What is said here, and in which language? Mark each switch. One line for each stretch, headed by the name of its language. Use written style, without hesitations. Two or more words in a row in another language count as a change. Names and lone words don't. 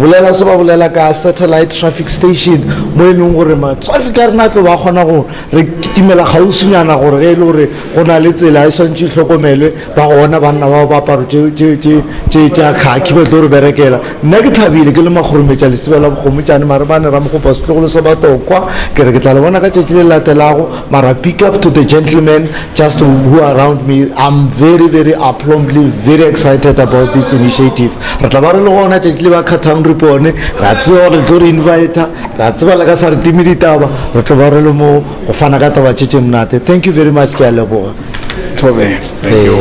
Northern Sotho: bolela so ba bolela ka satellite traffic station mo e leng gore ma-traffic a rena tlo ba kgona go re timela gausinyana gore ge e le gore go na le tsela e swantse e tlhokomelwe ba gona banna bao ba aparo tša khaki ba tlo re berekela nna ke thabile ke le magorometša lesebe la bokgomotšane mare ba ne ra mogopa setlogolo sa batokwa ke re ke tla le bona ka tšatši le latelago mara
English: pick up to the gentlemen just who are around me. I'm very aplomly very excited about this initiative
Northern Sotho: re tla ba re le gona tšatši le ba kgathang repone ra tseba gore tlo re invita ra tseba le ka sa re timi ditaba re tlo ba re le mo go fana ka taba tšetše mnate.
English: Thank you very much
Northern Sotho: ke a leboga.
English: Thank you.